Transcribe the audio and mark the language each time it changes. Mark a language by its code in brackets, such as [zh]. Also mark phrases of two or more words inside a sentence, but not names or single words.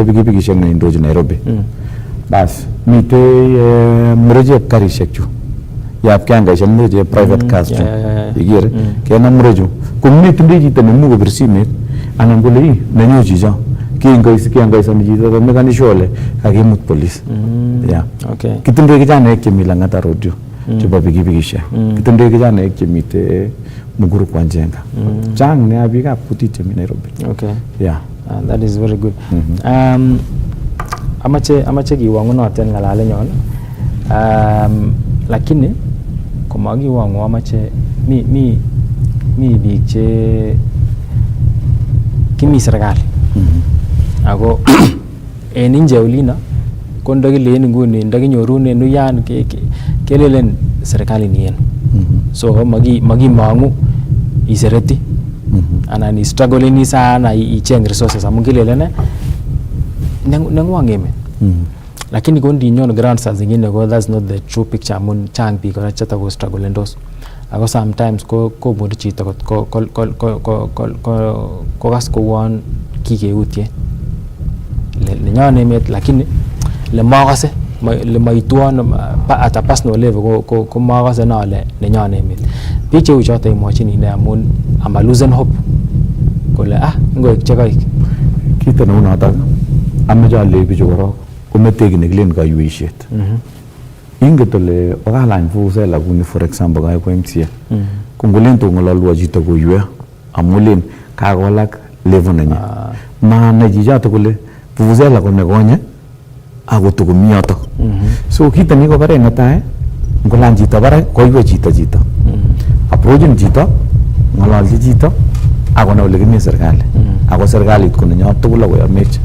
[kln] pikipikishek neindochin Nairobi bas mitei mrejeb karishek chu yap kiangaishek mreje [en] private cars [kln] chu igere kenam mreju komi tindoi chito nemuch kobir simet anan kole ii nenyu chicho kiangaisani chito komekani shole kakimut police kitindoi kijanaek chemi Lang'ata road yu chebo pikipikishek kitindoi kijanaek chemite Muguru kwa Njenga chang nea biikab kutit chemi Nairobi. [en] That is very good. [kln] Amache kiwangunoten ngalalenyon lakini komakiwangu amache mi biik che kimi serikali ako en inje olino ko ndakilen nguni ndakinyorunen uyan kelelen serikali ni yenu so makimangu isereti anan struggling sana icheng resources amun kilelen nengwang emet lakini ko ndinyon ground [sw] saa zingine [kln] ko [en] that's not the true picture [kln] amun chang biik kora chetako strugglendos ako sometimes ko bodi chito kokas kouon kikeutien nenyon emet lakini le makase le maituon [en] at a personal level [kln] ko makase na le nenyon emet biik cheu choto imwachini ine amun ama [en] losing hope [kln] kole ngoik chekaik kito neu notok ameche alei bichu korok komete kiy nekilen kayweishet inget ole okalany vuvuzela kuni [en] for example [kln] kaekwa MCA ko ngolen tong'ololwo chito koywe amu len kakolak level nenyi manai chichoto kole vuvuzela ko nekonye ako tokomi yotok so kito nikobare netai ngolany chito barak koiwe chito approchin chito ng'ololchi chito akonai ole kimi serikali ako serikalit ko nenyo tugul akoyamech